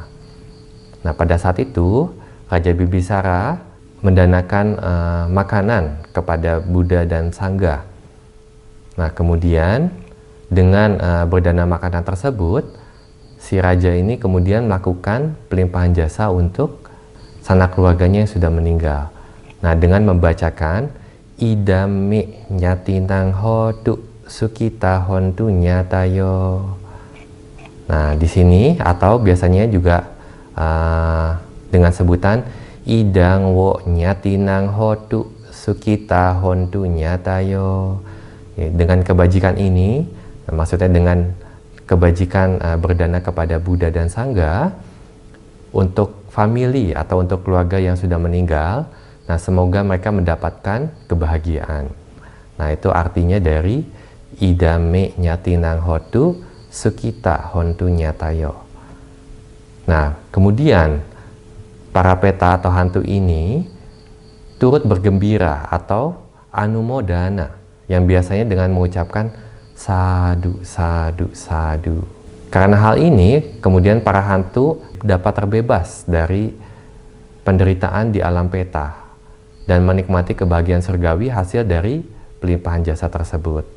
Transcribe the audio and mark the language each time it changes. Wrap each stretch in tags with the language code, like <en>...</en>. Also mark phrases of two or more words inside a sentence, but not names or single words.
<id>Nah, pada saat itu Raja Bimbisara mendanakan makanan kepada Buddha dan Sangga. Nah, kemudian dengan berdana makanan tersebut, si raja ini kemudian melakukan pelimpahan jasa untuk sanak keluarganya yang sudah meninggal. Nah, dengan membacakan</id> <pi>idame nyatinang hotu sukita hontu nyatayo.</pi> <id>Nah, di sini atau biasanya juga dengan sebutan</id> <pi>idang wo nyatinang hotu sukita hontu nyatayo.</pi> <id>Dengan kebajikan ini, maksudnya dengan kebajikan berdana kepada Buddha dan Sangga untuk famili atau untuk keluarga yang sudah meninggal. Nah, semoga mereka mendapatkan kebahagiaan. Nah, itu artinya dari</id> <pi>idame nyatinang hotu sukita hontu nyatayo.</pi> <id>Nah, kemudian para peta atau hantu ini turut bergembira atau anumodana, yang biasanya dengan mengucapkan</id> <pi>sadu, sadu, sadu.</pi> <id>Karena hal ini, kemudian para hantu dapat terbebas dari penderitaan di alam peta dan menikmati kebahagiaan surgawi hasil dari pelimpahan jasa tersebut.</id>